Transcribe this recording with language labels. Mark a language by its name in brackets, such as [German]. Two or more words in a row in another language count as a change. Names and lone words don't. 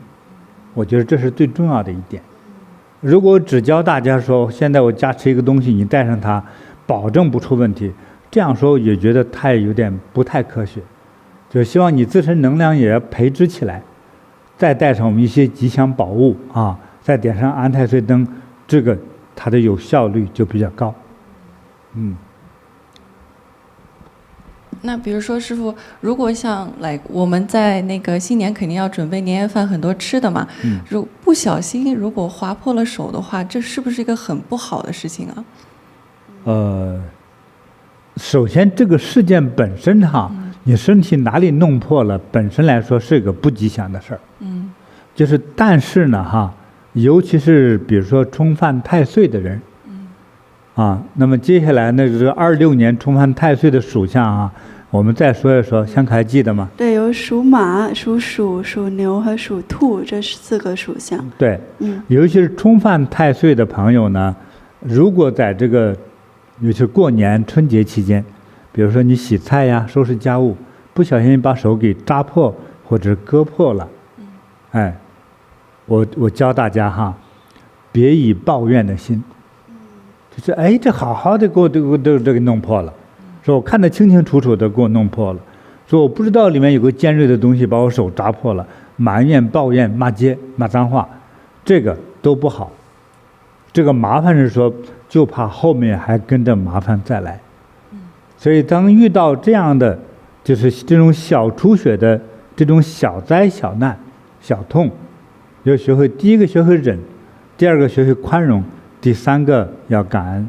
[Chinese] 我覺得這是最重要的一點。如果只教大家說，現在我加持一個東西，你帶上它，保證不出問題，這樣說也覺得有點不太科學。就希望你自身能量也要培植起來，再帶上我們一些吉祥寶物再點上安太歲燈，這個它的有效率就比較高。那比如說師父，如果像我們在那個新年肯定要準備年夜飯很多吃的嘛，不小心如果劃破了手的話，這是不是一個很不好的事情啊？首先這個事件本身你身體哪裡弄破了，本身來說是一個不吉祥的事兒。但是呢尤其是比如說冲犯太歲的人，那麼接下來呢，就是26年冲犯太歲的屬相我們再說一說，香可還記得嗎？對，有屬馬、屬鼠、屬牛和屬兔這4個屬相。對，尤其是冲犯太歲的朋友呢，如果在這個尤其是過年春節期間，比如說你洗菜呀、收拾家務，不小心把手給扎破或者割破了，我教大家別以抱怨的心，就是這好好的給我都給弄破了，說我看得清清楚楚的給我弄破了，說我不知道裡面有個尖銳的東西把我手扎破了，埋怨抱怨罵街罵髒話，這個都不好。這個麻煩是說就怕後面還跟着麻煩再來，所以當遇到這樣的就是這種小出血的這種小災小難小痛，要學會第一個學會忍，第二個學會寬容，第三個要感恩。